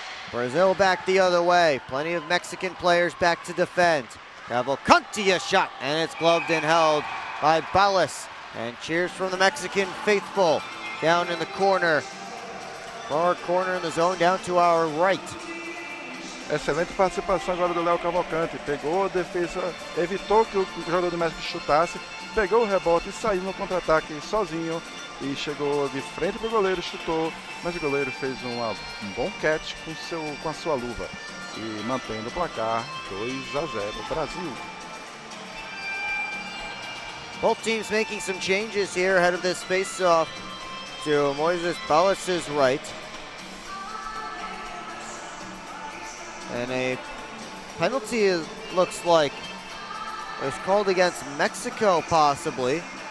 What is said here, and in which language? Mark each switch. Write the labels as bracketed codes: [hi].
[en] Brazil back the other way. Plenty of Mexican players back to defend. Cavalcante a shot, and it's gloved and held by Balas. And cheers from the Mexican faithful down in the corner. Far corner in the zone down to our right. [pt] Excelente participação agora do Léo Cavalcante. Pegou a defesa, evitou que o jogador do México chutasse, pegou o rebote e saiu no contra-ataque sozinho e chegou de frente para o goleiro, chutou, mas o goleiro fez um bom catch com a sua luva e mantendo o placar 2-0 Brasil. [en] Both teams making some changes here ahead of this face-off to Moises Balas' right. And a penalty looks like it was called against Mexico, possibly.